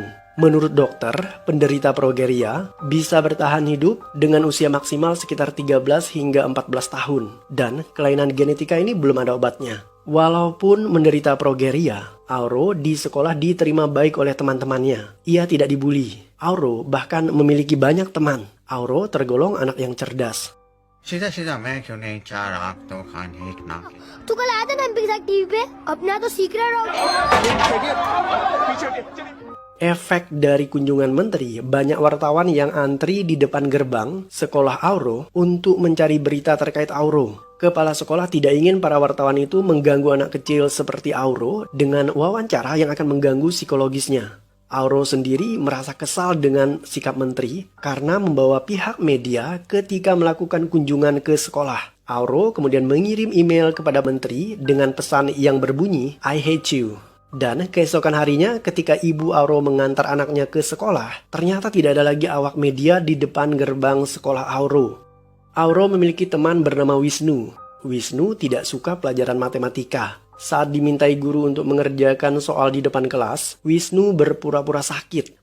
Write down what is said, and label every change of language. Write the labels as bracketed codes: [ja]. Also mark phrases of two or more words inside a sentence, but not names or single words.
[id] Menurut dokter, penderita progeria bisa bertahan hidup dengan usia maksimal sekitar 13 hingga 14 tahun. Dan kelainan genetika ini belum ada obatnya. Walaupun menderita progeria, Auro di sekolah diterima baik oleh teman-temannya. Ia tidak dibully. Auro bahkan memiliki banyak teman. Auro tergolong anak yang cerdas. [hi] तू कल आया था ना एमपी के साथ टीवी पे अपना तो सीक्रेट हो [id] Efek dari kunjungan menteri, banyak wartawan yang antri di depan gerbang sekolah Auro untuk mencari berita terkait Auro. Kepala sekolah tidak ingin para wartawan itu mengganggu anak kecil seperti Auro dengan wawancara yang akan mengganggu psikologisnya. Auro sendiri merasa kesal dengan sikap menteri karena membawa pihak media ketika melakukan kunjungan ke sekolah. Auro kemudian mengirim email kepada menteri dengan pesan yang berbunyi, [en] "I hate you." [id] Dan keesokan harinya ketika ibu Auro mengantar anaknya ke sekolah, ternyata tidak ada lagi awak media di depan gerbang sekolah Auro. Auro memiliki teman bernama Wisnu. Wisnu tidak suka pelajaran matematika. Saat dimintai guru untuk mengerjakan soal di depan kelas, Wisnu berpura-pura sakit.